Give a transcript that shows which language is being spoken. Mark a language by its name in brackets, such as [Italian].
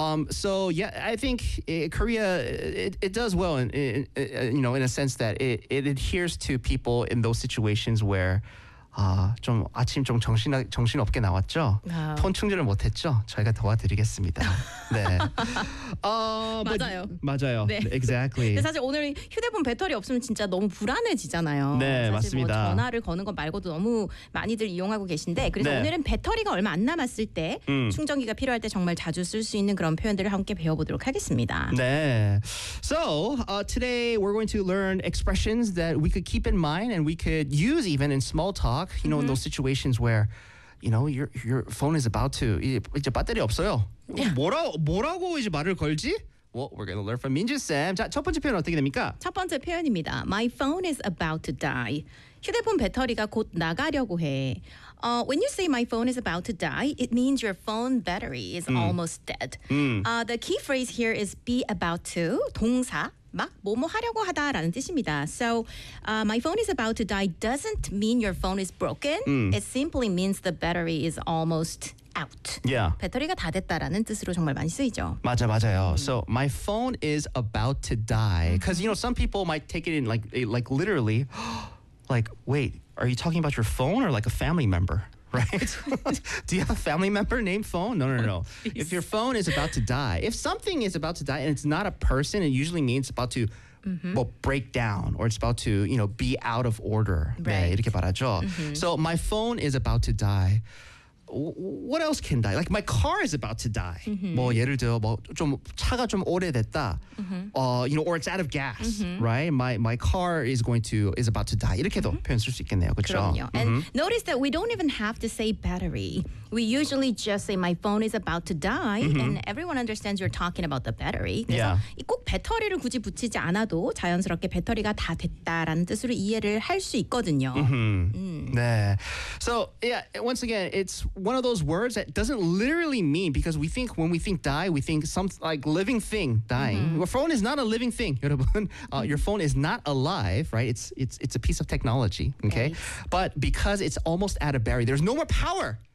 [English] So yeah, I think Korea it does well in you know in a sense that it adheres to people in those situations where [Korean] 아, 좀 아침 좀 정신 없게 나왔죠. 폰 충전을 못 했죠. 저희가 도와드리겠습니다. 네. 맞아요. 맞아요. 네. [English] Exactly. [Korean] 근데 사실 오늘 휴대폰 배터리 없으면 진짜 너무 불안해지잖아요. 네, 사실 맞습니다. 뭐 전화를 거는 것 말고도 너무 많이들 이용하고 계신데 그래서 네. 오늘은 배터리가 얼마 안 남았을 때 충전기가 필요할 때 정말 자주 쓸 수 있는 그런 표현들을 함께 배워보도록 하겠습니다. 네. [English] So, today we're going to learn expressions that we could keep in mind and we could use even in small talk, you know, in those situations where, you know, your phone is about to, [Korean] 이제 배터리 없어요. 뭐라고 이제 말을 걸지? [English] Well, we're going to learn from Minju-sam. [Korean] 자, 첫 번째 표현 어떻게 됩니까? 첫 번째 표현입니다. [English] My phone is about to die. [Korean] 휴대폰 배터리가 곧 나가려고 해. [English] When you say my phone is about to die, it means your phone battery is almost dead. The key phrase here is be about to, 동사. [Korean] 막 뭐뭐 하려고 하다라는 뜻입니다. [English] So, my phone is about to die doesn't mean your phone is broken. It simply means the battery is almost out. Yeah. [Korean] 배터리가 다 됐다라는 뜻으로 정말 많이 쓰이죠. 맞아, 맞아요. [English] So, my phone is about to die. Because, you know, some people might take it in like literally, like, wait, are you talking about your phone or like a family member? Right? Do you have a family member named phone? No, no, no. Oh, if your phone is about to die, if something is about to die and it's not a person, it usually means it's about to break down or it's about to, you know, be out of order. Right. [Korean] 네, 이렇게 말하죠. [English] Mm-hmm. So my phone is about to die. What else can die? Like my car is about to die. Mm-hmm. [Korean] 뭐 예를 들어 뭐 좀 차가 좀 오래됐다. [English] You know, or it's out of gas, right? My car is about to die. [Korean] 이렇게도 표현 쓸 수 있겠네요. 그렇죠? [English] And notice that we don't even have to say battery. We usually just say my phone is about to die and everyone understands you're talking about the battery. [Korean] 그래서 [English] yeah. [Korean] 꼭 배터리를 굳이 붙이지 않아도 자연스럽게 배터리가 다 됐다라는 뜻으로 이해를 할 수 있거든요. Mm-hmm. 네. [English] So, yeah, once again, it's one of those words that doesn't literally mean because we think when we think die, we think some like living thing dying. Your phone is not a living thing. Your phone is not alive, right? It's a piece of technology, okay? Right. But because it's almost at a battery, there's no more power.